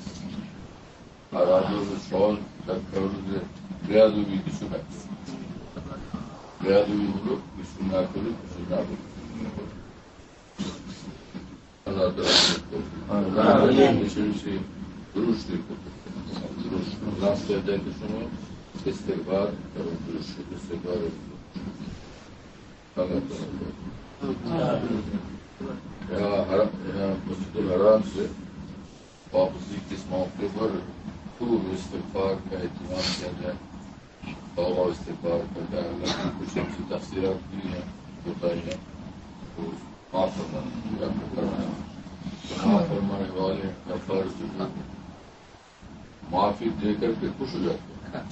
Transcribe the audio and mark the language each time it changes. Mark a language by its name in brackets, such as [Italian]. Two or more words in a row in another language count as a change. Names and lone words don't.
[Bangla] আর আদরের সহজ ব্যাখ্যা হল যে বেয়াদবি কিছু না, বেয়াদবি হলো কিছু না করে কিছু না বলে। আল্লাহ তাআলা বেশি বেশি দুরূদ শরীফ করতে, রাস্তায় যাইতে সময় ইস্তেগফার এবং দুরূদ শরীফ ইস্তেগফার [Urdu] مسجد الحرام سے واپسی کے اس موقع پر خوب استغفار کا اہتمام کیا جائے، توبہ استغفار کا جائے، اللہ کی کچھ ہم سے تفسیرات کی ہیں بتائی ہیں تو معاف فرمانے معاف فرمانے والے کا فرض جو ہے معافی دے کر کے خوش ہو جاتے ہیں۔